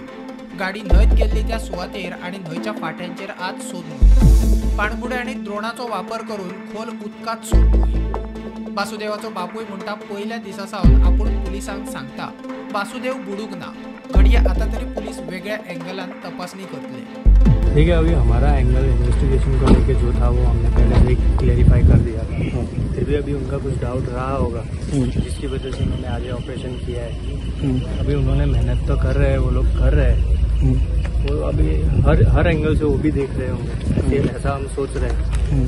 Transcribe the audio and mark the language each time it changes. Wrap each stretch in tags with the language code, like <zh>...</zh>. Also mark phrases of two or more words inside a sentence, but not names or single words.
<kok>गाडी न्हंयत गेल्ली त्या सुवातेर आनी न्हंयच्या फांट्यांचेर आज सोद मोहीम। पाणबुडे आनी द्रोणाचो वापर करून खोल उदकांत सोद मोहीम। वासुदेवाचो बापूय म्हणटा पयल्या दिसा सावन आपूण पुलिसांक सांगता वासुदेव बुडूंक ना। घडये आता तरी पुलिस वेगळ्या एंगलान तपासणी करतले।</kok> <hi>ठीक है, अभी हमारा एंगल इन्वेस्टिगेशन को लेके जो था वो हमने पहले ही क्लेरिफाई कर दिया था। फिर भी अभी उनका कुछ डाउट रहा होगा जिसकी वजह से उन्होंने आगे ऑपरेशन किया है। अभी उन्होंने मेहनत तो कर रहे हैं, वो लोग कर रहे हैं, वो अभी हर एंगल से वो भी देख रहे होंगे, ऐसा हम सोच रहे हैं।</hi>